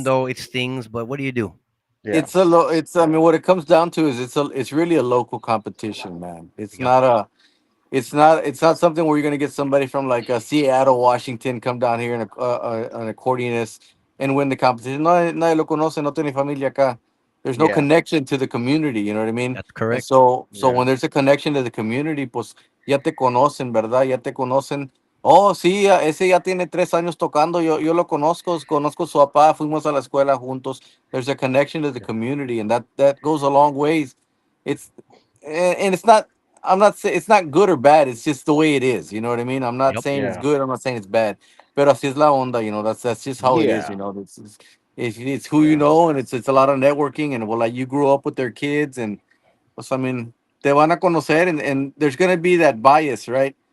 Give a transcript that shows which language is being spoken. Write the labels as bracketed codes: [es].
[en] It's though it stings, but what do you do? Yeah, it's I mean, what it comes down to is it's really a local competition, man. Yep. It's not something where you're gonna get somebody from like Seattle, Washington, come down here and an accordionist and win the competition. [es] No, nadie lo conoce, no tiene familia acá. [en] There's no yeah, connection to the community. You know what I mean? That's And correct. so yeah, when there's a connection to the community, [es] pues ya te conocen, ¿verdad? Ya te conocen. Oh, sí, ese ya tiene 3 años tocando. Yo lo conozco, conozco su papá. Fuimos a la escuela juntos. [en] There's a connection to the community, and that goes a long ways. It's and it's not. I'm not saying it's not good or bad. It's just the way it is. You know what I mean? I'm not Yep. saying it's yeah, good. I'm not saying it's bad. [es] Pero así es la onda. [en] That's just how it is. yeah, It's who you yeah, know, and it's a lot of networking. And well, like you grew up with their kids, and pues, I mean, [es] te van a conocer, [en] and there's gonna be that bias, right?